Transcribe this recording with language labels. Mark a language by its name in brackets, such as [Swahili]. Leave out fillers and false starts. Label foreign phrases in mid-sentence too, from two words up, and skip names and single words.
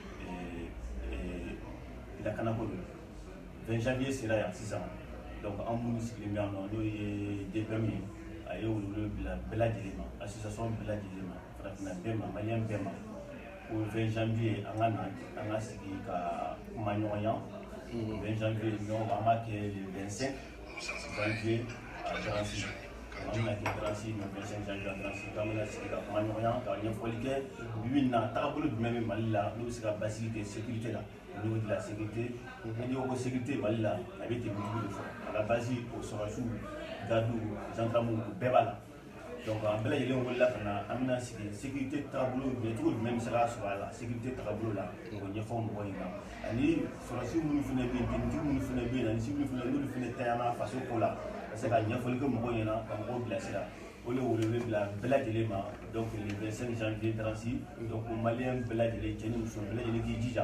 [Bambara] lakanako de don 20 janvier sera yan sisan donc an minnu sigilen bɛ yan nɔ n'o ye DPM ye a ye wele bila bɛɛ lajɛlen ma association bɛɛ lajɛlen ma farafinna bɛɛ ma maliyɛn bɛɛ ma au 20 janvier an ka sigi ka kuma ɲɔgɔn ya 20 janvier ɲɔgɔn an b'a kɛ [French] le 25 janvier à Drancy [Bambara] an bɛna kɛ Drancy [French] le 25 janvier à Drancy [Bambara] k'an bɛna sigi ka kuma ɲɔgɔn ya ka ɲɛfɔli kɛ bi na taabolo jumɛn bɛ Mali la n'o bɛ se ka basigi kɛ sécurité la [French] au niveau de la sécurité [Bambara] n'i ko sécurité Mali la a bɛ tɛmɛ de fɔ [French] à la base [Bambara] o sɔrɔsiw gardiw gendarmes bɛɛ b'a la donc an bɛɛ lajɛlen wulila ka na an bɛna sigi sécurité taabolo cogo jumɛn bɛ se ka sɔrɔ a la sécurité taabolo la k'o ɲɛfɔ mɔgɔw ɲɛna ani sɔrɔsi minnu fana bɛ yen tenitigi minnu fana bɛ yen ani civil fana n'olu fana tanyana faso ko la ka se ka ɲɛfɔli kɛ mɔgɔw ɲɛna ka mɔgɔw bilasira o de wele bɛ bila bɛɛ lajɛlen ma donc [French] le 25 janvier [Bambara] Drancy donc maliyɛn bɛɛ lajɛlen cɛ ni muso bɛɛ lajɛlen k'i jija